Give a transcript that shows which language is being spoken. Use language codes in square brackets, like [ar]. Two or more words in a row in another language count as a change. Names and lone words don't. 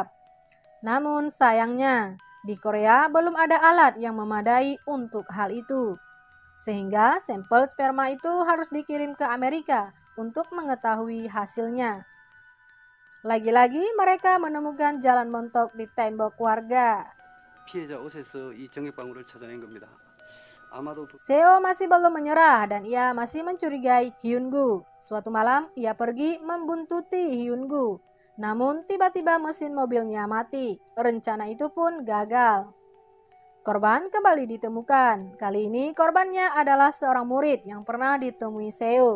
[id] Namun sayangnya, di Korea belum ada alat yang memadai untuk hal itu. Sehingga sampel sperma itu harus dikirim ke Amerika untuk mengetahui hasilnya. Lagi-lagi mereka menemukan jalan mentok di tembok warga. [ko] 피해자 옷에서 이 정액방울을 찾아낸 겁니다. [id] Seo masih belum menyerah dan ia masih mencurigai Hyun-gu. Suatu malam ia pergi membuntuti Hyun-gu. Namun tiba-tiba mesin mobilnya mati. Rencana itu pun gagal. Korban kembali ditemukan. Kali ini korbannya adalah seorang murid yang pernah ditemui Seo.